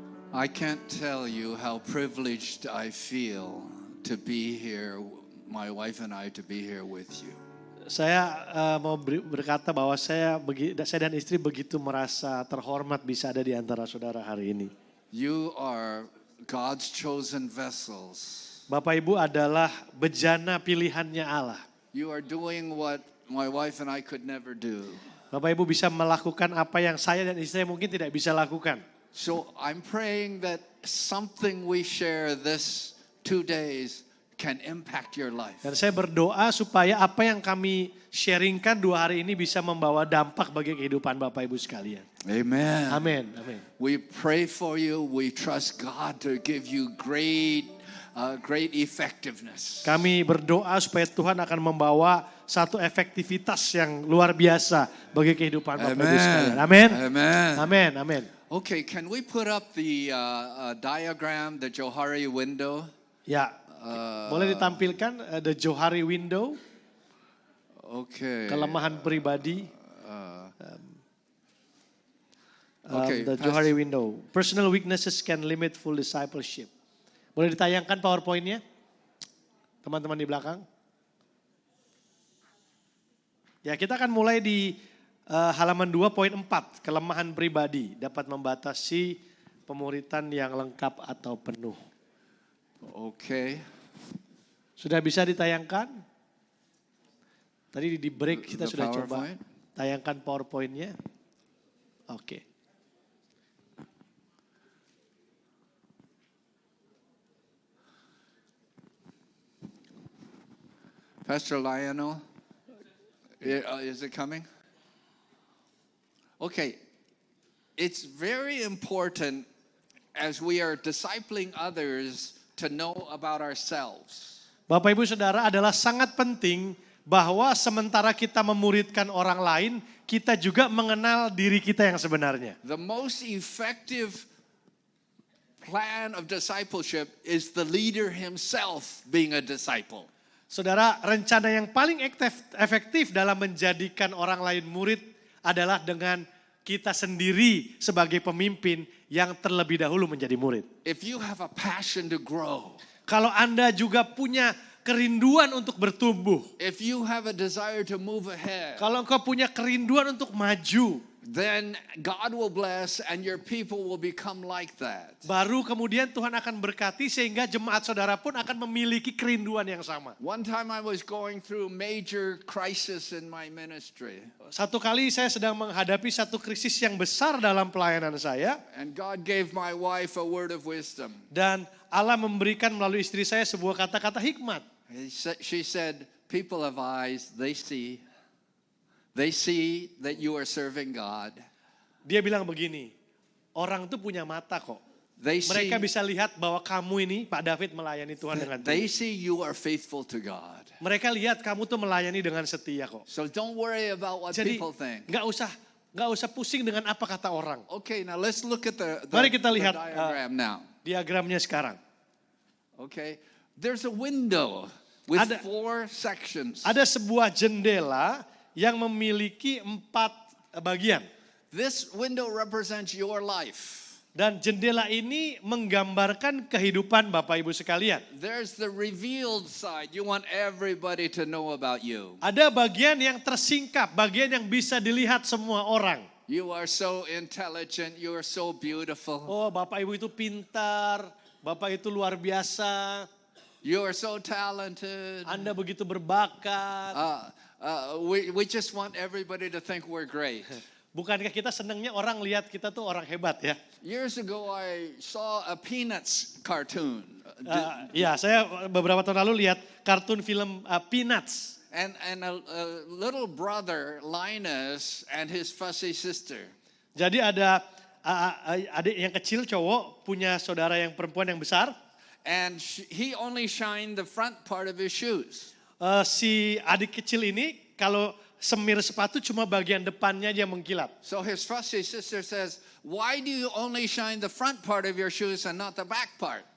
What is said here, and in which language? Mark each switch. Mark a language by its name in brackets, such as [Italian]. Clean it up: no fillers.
[English] I can't tell you how privileged I feel to be here, my wife and I to be here with you. [Indonesian] Saya mau berkata bahwa saya dan istri begitu merasa terhormat bisa ada di antara saudara hari ini. [English] You are God's chosen vessels. [Indonesian] Bapak Ibu adalah bejana pilihannya Allah. [English] You are doing what my wife and I could never do. [Indonesian] Bapak Ibu bisa melakukan apa yang saya dan istri mungkin tidak bisa lakukan. [English] So I'm praying that something we share this 2 days can impact your life. [Indonesian] Dan saya berdoa supaya apa yang kami sharingkan 2 hari ini bisa membawa dampak bagi kehidupan Bapak Ibu sekalian. [English] Amen. [Indonesian] Amin. [English] We pray for you. We trust God to give you great effectiveness. [Indonesian] Kami berdoa supaya Tuhan akan membawa satu efektivitas yang luar biasa bagi kehidupan Bapak Ibu sekalian. Amin. [English] Okay, can we put up the diagram, the Johari window? [Indonesian] Ya, boleh ditampilkan the Johari window. [English] Okay. [Indonesian] Kelemahan pribadi. [English] Okay, the Johari window. Personal weaknesses can limit full discipleship. [Indonesian] Boleh ditayangkan PowerPoint-nya? Teman-teman di belakang. Ya, kita akan mulai di halaman 2.4, kelemahan pribadi dapat membatasi pemuritan yang lengkap atau penuh. Oke. Sudah bisa ditayangkan? Tadi di break kita sudah coba tayangkan PowerPoint-nya. Oke. [English] Pastor Lionel, is it coming? Okay, it's very important as we are discipling others to know about ourselves. [Indonesian] Bapak Ibu Saudara, adalah sangat penting bahwa sementara kita memuridkan orang lain, kita juga mengenal diri kita yang sebenarnya. [English] The most effective plan of discipleship is the leader himself being a disciple. [Indonesian] Saudara, rencana yang paling efektif dalam menjadikan orang lain murid adalah dengan kita sendiri sebagai pemimpin yang terlebih dahulu menjadi murid. [English] If you have a passion to grow, [Indonesian] kalau Anda juga punya kerinduan untuk bertumbuh, [English] if you have a desire to move ahead, [Indonesian] kalau engkau punya kerinduan untuk maju, [English] then God will bless and your people will become like that. [Indonesian] Baru kemudian Tuhan akan berkati sehingga jemaat saudara pun akan memiliki kerinduan yang sama. [English] One time I was going through major crisis in my ministry, [Indonesian] Satu kali saya sedang menghadapi satu krisis yang besar dalam pelayanan saya. [English] and God gave my wife a word of wisdom. [Indonesian] Dan Allah memberikan melalui istri saya sebuah kata-kata hikmat. [English] She said, people have eyes, they see. They see that you are serving God. [Indonesian] Dia bilang begini, orang tuh punya mata kok. [English] They see, [Indonesian] Mereka bisa lihat bahwa kamu ini, Pak David, melayani Tuhan dengan [English] they [Indonesian] tulus. [English] see you are faithful to God. [Indonesian] Mereka lihat kamu tuh melayani dengan setia kok. [English] So don't worry about what [Indonesian] Jadi [English] people think. [Indonesian] nggak usah pusing dengan apa kata orang. [English] Okay, now let's look at the [Indonesian] Mari kita lihat, [English] diagram now. [Indonesian] Diagramnya sekarang. [English] Okay, there's a window with [Indonesian] Ada- [English] 4 sections. [Indonesian] Ada sebuah jendela yang memiliki 4 bagian. [English] This window represents your life. [Indonesian] Dan jendela ini menggambarkan kehidupan Bapak Ibu sekalian. [English] There's the revealed side. You want everybody to know about you. [Indonesian] Ada bagian yang tersingkap, bagian yang bisa dilihat semua orang. [English] You are so intelligent. You are so beautiful. [Indonesian] Oh, Bapak Ibu itu pintar, Bapak itu luar biasa, [English] You are so talented. [Indonesian] Anda begitu berbakat. [English] We just want everybody to think we're great. [Indonesian] Bukankah kita senangnya orang lihat kita tuh orang hebat ya? [English] Years ago, I saw a Peanuts cartoon. [Indonesian] Ya, saya beberapa tahun lalu lihat kartun film Peanuts. [English] And a little brother, Linus, and his fussy sister. [Indonesian] Jadi ada adik yang kecil cowok punya saudara yang perempuan yang besar. [English] And he only shined the front part of his shoes. [Indonesian] Si adik kecil ini kalau semir sepatu cuma bagian depannya aja mengkilat. [English] So his fussy sister says, why do you only shine the front part of your shoes and not the back part?